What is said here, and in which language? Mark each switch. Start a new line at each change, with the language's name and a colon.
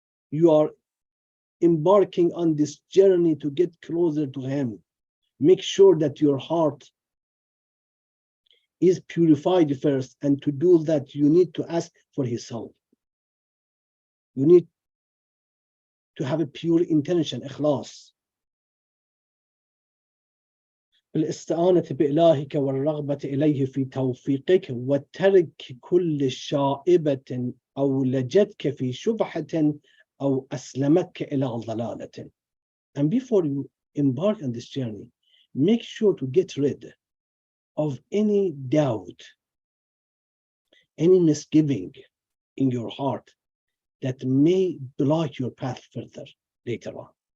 English: You are embarking on this journey to get closer to him. Make sure that your heart is purified first, and to do that you need to ask for his help. You need to have a pure intention, ikhlas.
Arabic: بالاستعانة بإلهك والرغبة إليه في توفيقك وترك كل شائبة أو لجتك في شبهة أو أسلمتك إلى ضلالة.
English: And before you embark on this journey, make sure to get rid of any doubt, any misgiving in your heart that may block your path further later on.